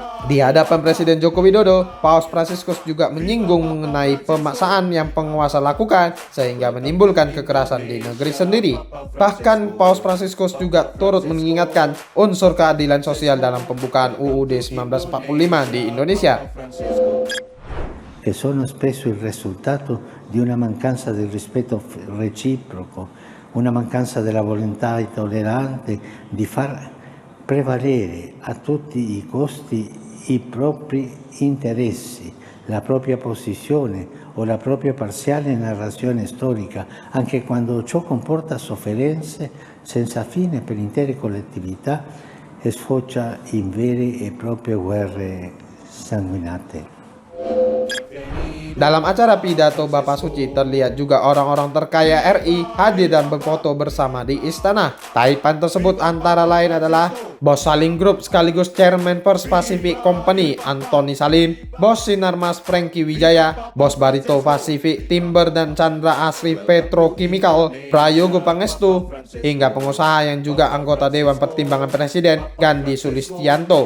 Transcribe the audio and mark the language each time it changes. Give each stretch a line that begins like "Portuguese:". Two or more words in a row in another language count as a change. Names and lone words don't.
Indonesian: Di hadapan Presiden Joko Widodo, Paus Fransiskus juga menyinggung mengenai pemaksaan yang penguasa lakukan sehingga menimbulkan kekerasan di negeri sendiri. Bahkan Paus Fransiskus juga turut mengingatkan unsur keadilan sosial dalam pembukaan UUD 1945 di Indonesia.
Italian: Che sono spesso il risultato di una mancanza del rispetto reciproco, una mancanza della volontà tollerante di far prevalere a tutti i costi i propri interessi, la propria posizione o la propria parziale narrazione storica, anche quando ciò comporta sofferenze senza fine per intere collettività e sfocia in vere e proprie guerre sanguinate.
Indonesian: Dalam acara pidato Bapak Suci terlihat juga orang-orang terkaya RI hadir dan berfoto bersama di istana. Taipan tersebut antara lain adalah Bos Salim Group sekaligus Chairman First Pacific Company Anthony Salim, Bos Sinarmas Franky Wijaya, Bos Barito Pacific Timber dan Chandra Asri Petrochemical Prayogo Pangestu, hingga pengusaha yang juga anggota Dewan Pertimbangan Presiden Gandhi Sulistianto.